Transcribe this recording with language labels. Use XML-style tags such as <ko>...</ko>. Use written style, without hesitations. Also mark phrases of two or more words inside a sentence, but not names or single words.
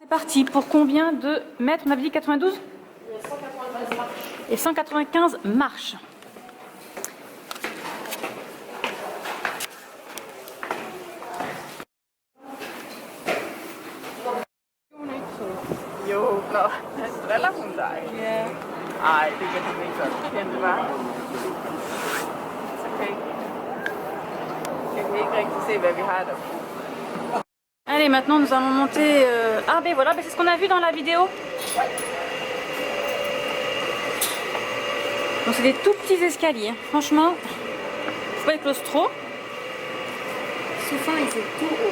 <fr>petit. Pour combien de mètres? On avait dit 92? Et 195 marches.</fr> <sv>Jo, relation där. Nej, det kan inte visa. Jättebra. Okej. Jag kan inte riktigt se vad vi har där.</sv> <fr>Allez, maintenant nous allons monter... Ah ben voilà, ben c'est ce qu'on a vu dans la vidéo. Donc c'est des tout petits escaliers. Franchement, faut pas être claustro. Souvent, il est tout haut.</fr>